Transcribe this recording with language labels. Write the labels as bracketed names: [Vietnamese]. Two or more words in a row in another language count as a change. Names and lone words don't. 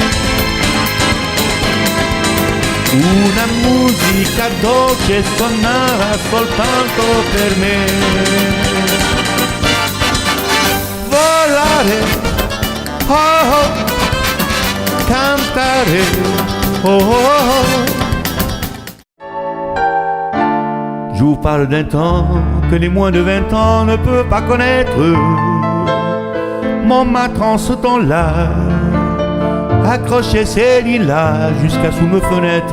[Italian] Una musica dolce suonava soltanto per me. Volare, oh, oh, cantare, oh, oh, oh. [French] Je vous parle d'un temps que les moins de 20 ans ne peuvent pas connaître. Mon matran ce temps-là accrochait ses lilas jusqu'à sous nos fenêtres.